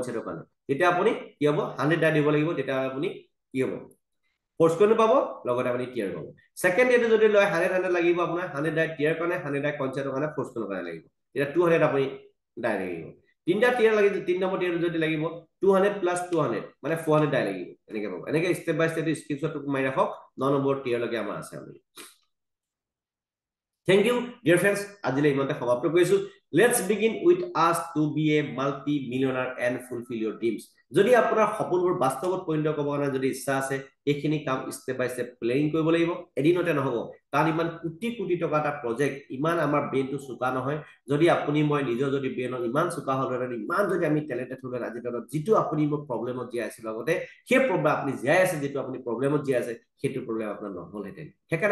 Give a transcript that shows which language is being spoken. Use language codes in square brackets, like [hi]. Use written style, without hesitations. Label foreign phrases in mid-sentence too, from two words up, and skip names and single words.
[as] সেটৰ কাৰণে তেতিয়া আপুনি কি হ'ব 100 ডাই দিব লাগিব তেতিয়া আপুনি কি হ'ব [en] force coin [as] পাব লগতে আপুনি টিয়াৰ পাব [en] second tierটো [as] যদি লয় 100 লাগিব আপোনাৰ 100 [en] die tier [as] কাৰণে 100 [en] die coin [as] সেটৰ কাৰণে [en] force coinৰ [as] কাৰণে লাগিব এটা 200 আপুনি ডাই লাগিব তিনটা টিয়াৰ লাগিব তিন নম্বৰ টিয়াৰ যদি লাগিব 200 প্লাস 200 মানে 400 ডাই লাগিব এনেকে পাব এনেকে [en] step by step screenshot [as] মাৰি ৰাখক 9 নম্বৰ টিয়াৰ লৈকে আমাৰ আছে আপুনি [en] Thank you, dear friends. [as] আজিলৈ ইমানতে সমাপ্ত কৰিছো [en] Let's begin with us to be a multi-millionaire and fulfill your dreams. [as] যদি আপোনাৰ সপোনবোৰ বাস্তৱত পৰিণত কৰিব কাৰণে যদি ইচ্ছা আছে এইখিনি কাম [en] step by step planning [as] কৰিব লাগিব এদিনতে নহব কাৰণ ইমান কোটি কোটি টকা এটা প্ৰজেক্ট ইমান আমাৰ ব্ৰেইনটো চোকা নহয় যদি আপুনি মই নিজৰ যদি ব্ৰেইনত ইমান চোকা হ'লহেঁতেন ইমান যদি আমি টেলেণ্টেড হ'লহেঁতেন আজি দিনত যিটো আপুনি মোক প্ৰব্লেমত জীয়াই আছিল লগতে সেই প্ৰব্লেম আপুনি জীয়াই আছে যিটো আপুনি প্ৰব্লেমত জীয়াই আছে সেইটো প্ৰব্লেম আপোনাৰ নহ'লহেঁতেন সেইকাৰণে